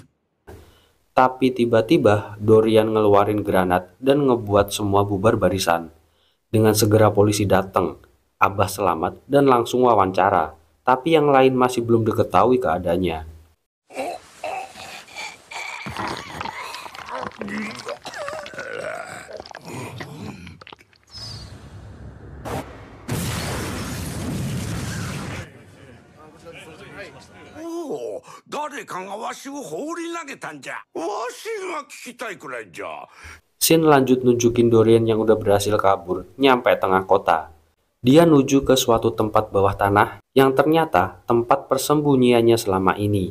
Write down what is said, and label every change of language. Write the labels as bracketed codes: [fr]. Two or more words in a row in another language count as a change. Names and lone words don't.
[id] Tapi tiba-tiba Dorian ngeluarin granat dan ngebuat semua bubar barisan. Dengan segera polisi datang, Abah selamat dan langsung wawancara. Tapi yang lain masih belum diketahui keadaannya. [ja] おお、誰かがわしを放り投げたんじゃ。わしが聞きたいくらいじゃ。 [id] Shin lanjut nunjukin Dorian yang udah berhasil kabur nyampe tengah kota. Dia nuju ke suatu tempat bawah tanah yang ternyata tempat persembunyiannya selama ini.